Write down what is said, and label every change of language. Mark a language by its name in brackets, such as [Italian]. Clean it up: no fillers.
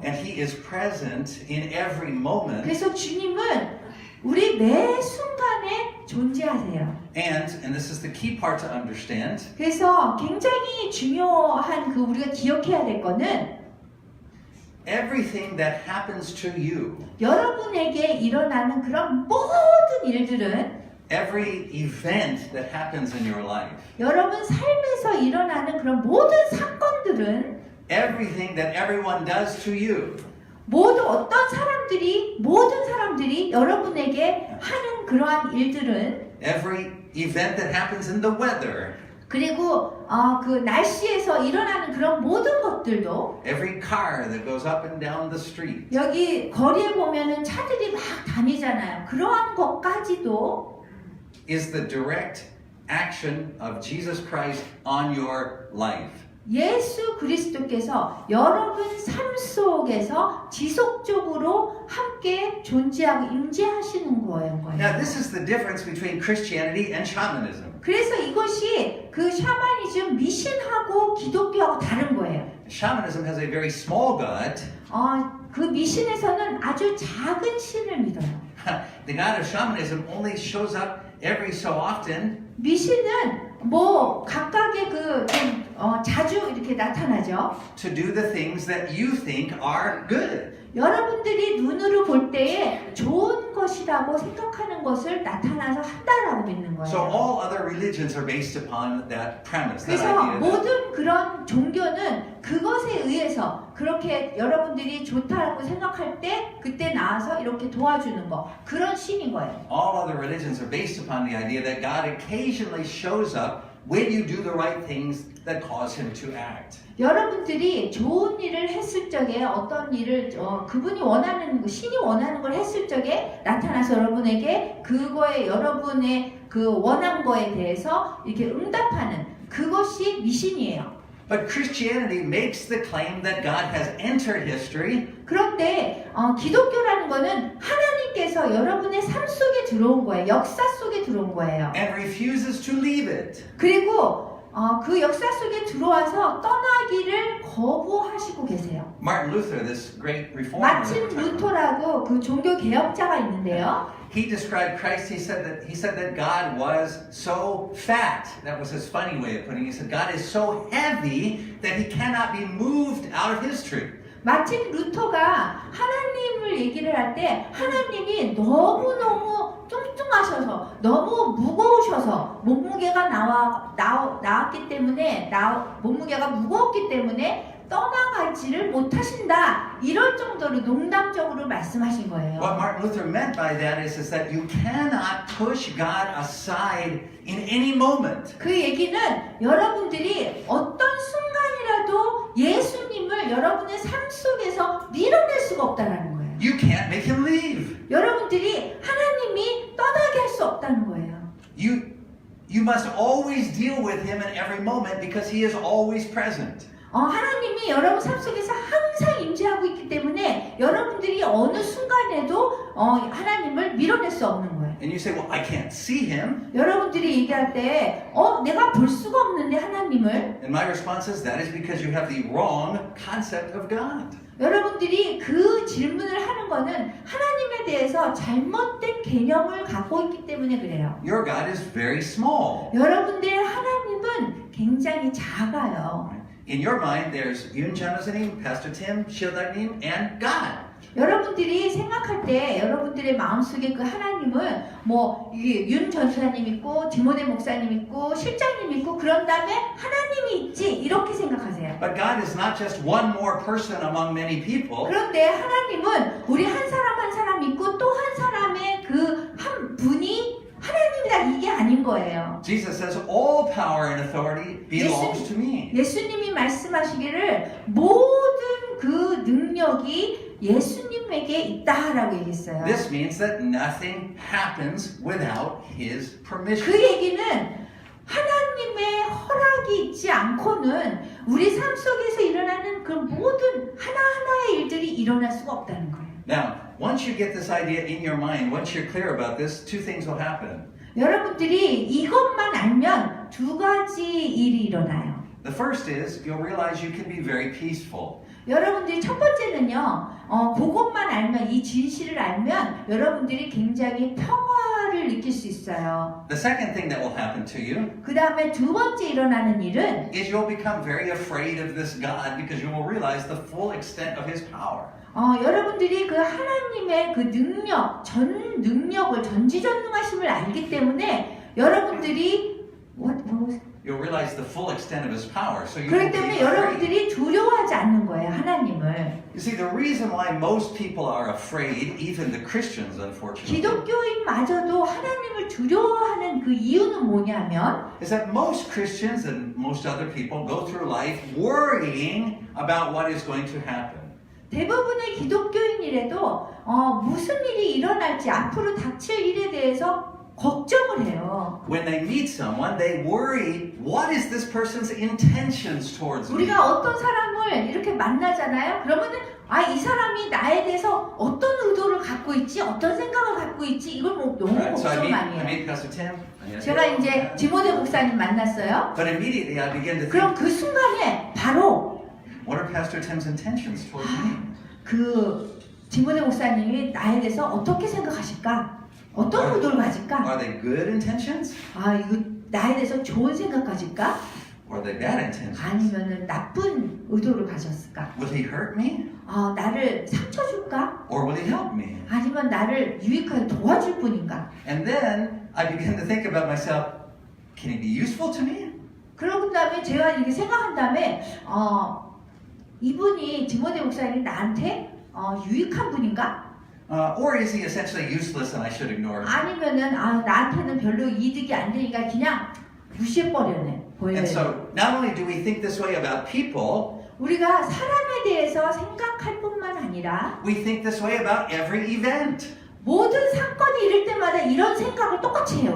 [English] And he is present in every moment. [Korean] 그래서 주님은 우리 매 순간에 존재하세요. [English] And this is the key part to understand, [Korean] 그래서 굉장히 중요한 그 우리가 기억해야 될 거는 [English] everything that happens to you, [Korean] 여러분에게 일어나는 그런 모든 일들은 [English] every event that happens in your life, [Korean] 여러분 삶에서 일어나는 그런 모든 사건들은 [English] everything that everyone does to you, [Korean] 모든 모든 사람들이 여러분에게 하는 그러한 일들은 [English] every event that happens in the weather, [Korean] 그리고 그 날씨에서 일어나는 그런 모든 것들도 [English] every car that goes up and down the street, [Korean] 여기 거리에 보면은 차들이 막 다니잖아요. 그러한 것까지도 [English] is the direct action of Jesus Christ on your life. [Korean] 예수 그리스도께서 여러분 삶 속에서 지속적으로 함께 존재하고 임재하시는 거예요. [English] Now, this is the difference between Christianity and shamanism. [Korean] 그래서 이것이 그 샤머니즘 미신하고 기독교하고 다른 거예요. [English] Shamanism has a very small God. [Korean] 그 미신에서는 아주 작은 신을 믿어요. [English] The God of shamanism only shows up every so often. [Korean] 미신은 뭐 각각의 자주 이렇게 나타나죠. [English] To do the things that you think are good. [Korean] 여러분들이 눈으로 볼 때에 좋은 것이라고 생각하는 것을 나타나서 한다라고 믿는 [English] So [Korean] 거예요. [English] all other religions are based upon that premise, that [Korean] 그래서 [English] idea. That [Korean] 모든 그런 종교는 그것에 의해서 그렇게 여러분들이 좋다라고 생각할 때 그때 나와서 이렇게 도와주는 거 그런 신인 거예요. [English] all other religions are based upon the idea that God occasionally shows up when you do the right things that cause him to act. [Korean] 여러분들이 좋은 일을 했을 적에 어떤 일을 그분이 원하는 신이 원하는 걸 했을 적에 나타나서 여러분에게 그거에 여러분의 그 원한 거에 대해서 이렇게 응답하는 그것이 미신이에요. [English] But Christianity makes the claim that God has entered history. [Korean] 그런데 기독교라는 거는 하나님께서 여러분의 삶 속에 들어온 거예요. 역사 속에 들어온 거예요. [English] And refuses to leave it. [Korean] 그리고 그 역사 속에 들어와서 떠나기를 거부하시고 계세요. [English] Martin Luther, this great reformer, [Korean] 마틴 루터라고 그 종교 개혁자가 있는데요. [English] he described Christ. He said that God was so fat. That was his funny way of putting it. He said God is so heavy that he cannot be moved out of history. [Korean] 마틴 루터가 하나님을 얘기를 할 때 하나님이 너무너무 뚱뚱하셔서 너무 무거우셔서 몸무게가 나왔기 때문에 몸무게가 무거웠기 때문에 떠나가지를 못하신다 이럴 정도로 농담적으로 말씀하신 거예요. [English] What Martin Luther meant by that is that you cannot push God aside in any moment. [Korean] 그 얘기는 여러분들이 어떤 순간이라도 예수님을 하나님을 여러분의 삶 속에서 밀어낼 수가 없다는 거예요. [English] You can't make him leave. [Korean] 여러분들이 하나님이 떠나게 할 수 없다는 거예요. [English] You must always deal with him in every moment because he is always present. [Korean] 하나님이 여러분 삶 속에서 항상 임재하고 있기 때문에 여러분들이 어느 순간에도 하나님을 밀어낼 수 없는 거예요. [English] And you say, well, I can't see him. [Korean] 여러분들이 얘기할 때 내가 볼 수가 없는데 하나님을. [English] And my response is, that is because you have the wrong concept of God. [Korean] 여러분들이 그 질문을 하는 거는 하나님에 대해서 잘못된 개념을 갖고 있기 때문에 그래요. [English] Your God is very small. [Korean] 여러분들의 하나님은 굉장히 작아요. [English] In your mind, there's Yoon 전도사님, Pastor Tim, 실장님, and God. [Korean] 여러분들이 생각할 때 여러분들의 마음속에 그 하나님은 윤 전수사님 있고 디모데 목사님 있고 실장님 있고 그런 다음에 하나님이 있지 이렇게 생각하세요. [English] But God is not just one more person among many people. [Korean] 그런데 하나님은 우리 한 사람 한 사람 있고 또 한 사람의 그 한 분이 하나님이다 이게 아닌 거예요. [English] Jesus says all power and authority belongs to me. [Korean] 예수님이 말씀하시기를 모든 그 능력이 예수님에게 있다라고 얘기했어요. [English] This means that nothing happens without His permission. [Korean] 그 얘기는 하나님의 허락이 있지 않고는 우리 삶 속에서 일어나는 그 모든 하나하나의 일들이 일어날 수가 없다는 거예요. [English] Now, once you get this idea in your mind, once you're clear about this, two things will happen. [Korean] 여러분들이 이것만 알면 두 가지 일이 일어나요. [English] The first is you'll realize you can be very peaceful. [Korean] 여러분들이 첫 번째는요, 그것만 알면, 이 진실을 알면 여러분들이 굉장히 평화를 느낄 수 있어요. [English] The second thing that will happen to you [Korean] 그 다음에 두 번째 일어나는 일은 [English] is you'll become very afraid of this God because you will realize the full extent of His power. [Korean] 여러분들이 그 하나님의 그 능력, 능력을 전지전능하심을 알기 때문에 여러분들이 [English] You'll realize the full extent of His power. So you [Korean] 그렇기 [English] won't be [Korean] 때문에 [English] afraid. [Korean] 여러분들이 두려워하지 않는 거예요, 하나님을. [English] You see, the reason why most people are afraid, even the Christians, unfortunately, [Korean] 기독교인마저도 하나님을 두려워하는 그 이유는 뭐냐면 [English] is that most Christians and most other people go through life worrying about what is going to happen. [Korean] 대부분의 기독교인이라도 무슨 일이 일어날지 앞으로 닥칠 일에 대해서 걱정을 해요. [English] When they meet someone, they worry, what is this person's intentions towards me? [Korean] 우리가 어떤 사람을 이렇게 만나잖아요. 그러면은 이 사람이 나에 대해서 어떤 의도를 갖고 있지, 어떤 생각을 갖고 있지, 이걸 너무 [English] Right, so I [Korean] 걱정 많이 [English] meet [Korean] 해요. [English] Pastor Tim. [Korean] 제가 이제 디모데 목사님 만났어요. [English] But immediately I begin to [Korean] 그럼 [English] think, [Korean] 그 순간에 바로 [English] what are Pastor Tim's intentions towards me? [Korean] 그 디모데 목사님이 나에 대해서 어떻게 생각하실까? 어떤 의도를 가질까? [English] Are they good intentions? [Korean] 이거 나에 대해서 좋은 생각 가질까? [English] Or are they bad intentions? [Korean] 아니면은 나쁜 의도를 가졌을까? [English] Will he hurt me? [Korean] 나를 상처 줄까? [English] Or will he help me? [Korean] 아니면 나를 유익하게 도와줄 뿐인가? [English] And then I begin to think about myself, can he be useful to me? [Korean] 그러고 다음에 제가 이렇게 생각한 다음에 이분이 디모데 목사님이 나한테 유익한 분인가? [English] Or is he essentially useless and I should ignore him? [Korean] 아니면은 나한테는 별로 이득이 안 되니까 그냥 무시해버렸네. [English] And so not only do we think this way about people, [Korean] 우리가 사람에 대해서 생각할 뿐만 아니라 [English] we think this way about every event. [Korean] 모든 사건이 이럴 때마다 이런 생각을 똑같이 해요.